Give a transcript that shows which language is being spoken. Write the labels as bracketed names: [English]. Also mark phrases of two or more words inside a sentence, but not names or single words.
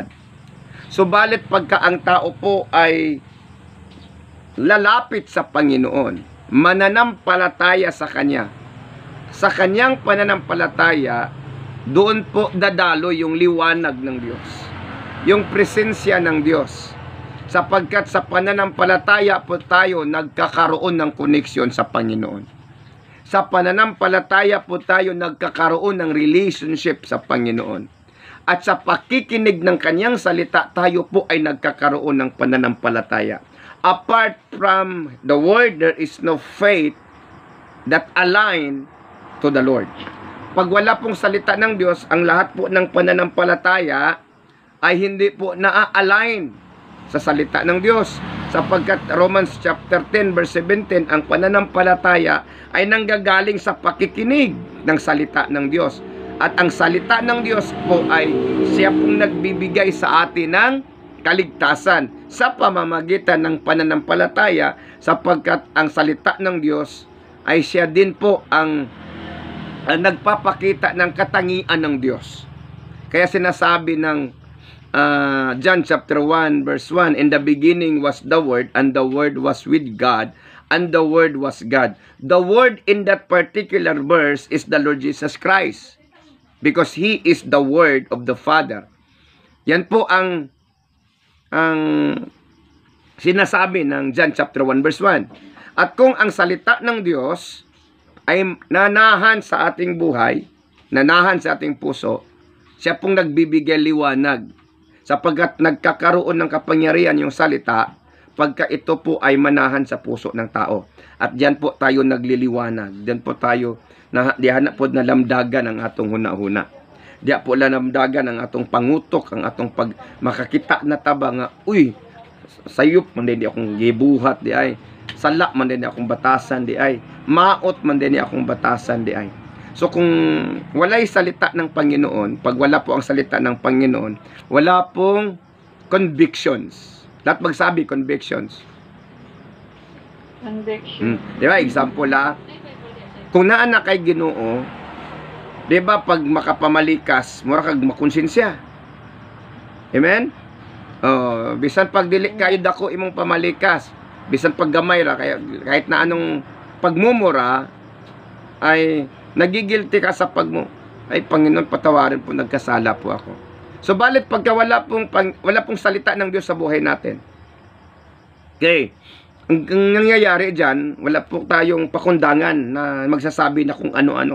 [Filipino] Subalit pagka ang tao po ay lalapit sa Panginoon, mananampalataya sa Kanya, sa kanyang pananampalataya, doon po dadalo yung liwanag ng Diyos, yung presensya ng Diyos, sapagkat sa pananampalataya po tayo nagkakaroon ng koneksyon sa Panginoon. Sa pananampalataya po tayo nagkakaroon ng relationship sa Panginoon. At sa pakikinig ng kanyang salita, tayo po ay nagkakaroon ng pananampalataya. [English] Apart from the word, there is no faith that align to the Lord. [Filipino] Pag wala pong salita ng Diyos, ang lahat po ng pananampalataya ay hindi po na-align sa salita ng Diyos. sapagkat Romans [English] chapter 10 verse 17, [Filipino] ang pananampalataya ay nanggagaling sa pakikinig ng salita ng Diyos. At ang salita ng Diyos po ay siya pong nagbibigay sa atin ng kaligtasan sa pamamagitan ng pananampalataya, sapagkat ang salita ng Diyos ay siya din po ang nagpapakita ng katangian ng Diyos. Kaya sinasabi ng John [English] chapter 1 verse 1, in the beginning was the Word, and the Word was with God, and the Word was God. The Word in that particular verse is the Lord Jesus Christ, because He is the Word of the Father. [Filipino] Yan po ang sinasabi ng John [English] chapter 1 verse 1. [Filipino] At kung ang salita ng Diyos ay nanahan sa ating buhay, nanahan sa ating puso, siya pong nagbibigay liwanag, sapagkat nagkakaroon ng kapangyarihan yung salita pagka ito po ay manahan sa puso ng tao. At diyan po tayo nagliliwanag. Diyan po tayo diyan po [Cebuano] nalamdagan ang atong hunahuna. [Filipino] Diyan po [Cebuano] nalamdagan ang atong pangutok, ang atong pag makakita na taba nga, uy, sayop man din akong gibuhat di ay. Sala man din akong batasan di ay. Maot man din akong batasan di ay. [Filipino] So kung wala'y salita ng Panginoon, pag wala po ang salita ng Panginoon, wala pong convictions. Lahat magsabi convictions. Conviction. Di ba? [Cebuano] Example kung naanak kay Ginoo, di ba pag makapamalikas, mura kag makonsensya. Amen? Bisan pag dili kayo dako imong pamalikas, bisan pag gamay ra, [Filipino] kahit na anong pagmumura, ay nagigilty ka sa ay Panginoon, patawarin po, nagkasala po ako. So balit pagka wala pong salita ng Diyos sa buhay natin, okay, ang nangyayari dyan, wala po tayong pakundangan na magsasabi na kung ano-ano.